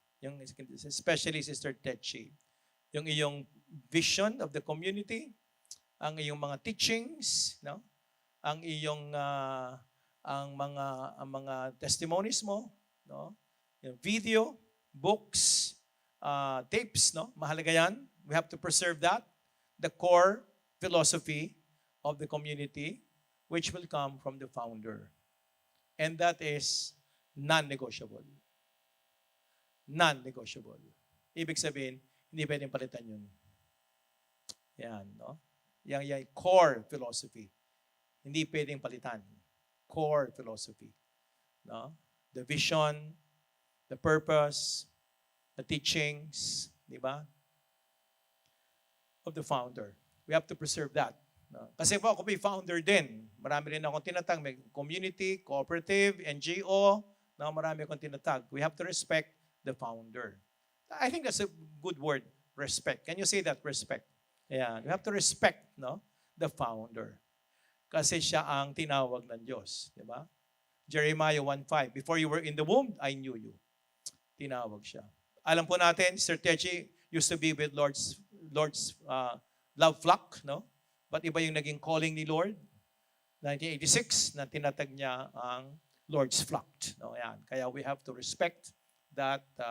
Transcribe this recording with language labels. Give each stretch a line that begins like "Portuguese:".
English: Yung, especially Sister Techi.
Filipino: Yung iyong
English: vision of the community,
Filipino: ang iyong mga teachings, no? Ang iyong ang mga testimonies mo, no? Yung video, books, tapes, no? Mahalaga yan.
English: We have to preserve that, the core philosophy of the community, which will come from the founder. And that is non-negotiable.
Filipino: Non-negotiable. Ibig sabihin, hindi pwedeng palitan yun. Yan, no? Yang core philosophy. Hindi pwedeng palitan.
English: Core philosophy. No? The vision, the purpose, the teachings,
Filipino: di ba?
English: Of the founder. We have to preserve that.
Filipino: No? Kasi po ako may founder din. Marami rin akong tinatag. May community, cooperative, NGO. No? Marami akong tinatag.
English: We have to respect the founder. I think that's a good word, respect. Can you say that, respect? Yeah, we have to respect, no, the founder.
Filipino: Kasi siya ang tinawag ng Diyos. Di ba?
English: Jeremiah 1:5, before you were in the womb, I knew you.
Filipino: Tinawag siya. Alam po natin, Sir Techi used to be with Lord's love flock, no? But iba yung naging calling ni Lord. 1986, na tinatag niya ang Lord's flock. No? Yan. Kaya
English: we have to respect that